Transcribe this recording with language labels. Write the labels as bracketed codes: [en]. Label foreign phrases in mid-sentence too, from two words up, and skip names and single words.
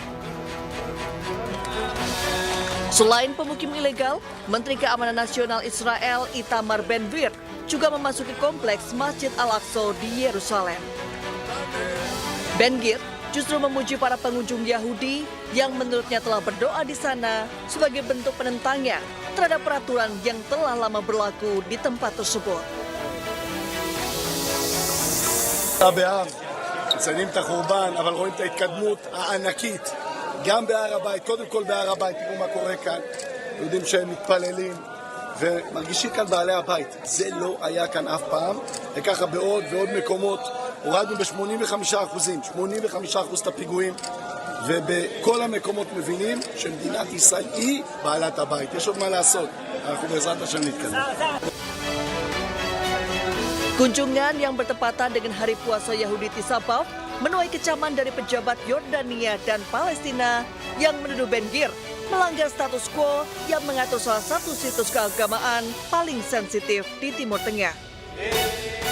[id] Selain pemukim ilegal, Menteri Keamanan Nasional Israel Itamar Ben-Gvir juga memasuki kompleks Masjid Al-Aqsa di Yerusalem. Ben-Gvir justru memuji para pengunjung Yahudi yang menurutnya telah berdoa di sana sebagai bentuk penentangnya terhadap peraturan yang telah lama berlaku di tempat tersebut. [he] באב, מציינים את החורבן, אבל רואים את ההתקדמות הענקית, גם בהר הבית, קודם כל בהר הבית, תראו מה קורה כאן, יודעים שהם מתפללים, ומרגישים כאן בעלי הבית, זה לא היה כאן אף פעם, וככה בעוד ועוד מקומות, הורדנו ב-85%, 85% את הפיגועים, ובכל המקומות מבינים שמדינת ישראל היא בעלת הבית, יש עוד מה לעשות, אנחנו בעזרת השם נתקדם. [id] Kunjungan yang bertepatan dengan hari puasa Yahudi Tisha B'Av menuai kecaman dari pejabat Yordania dan Palestina yang menuduh Ben-Gvir melanggar [la] status quo [id] yang mengatur salah satu situs keagamaan paling sensitif di Timur Tengah.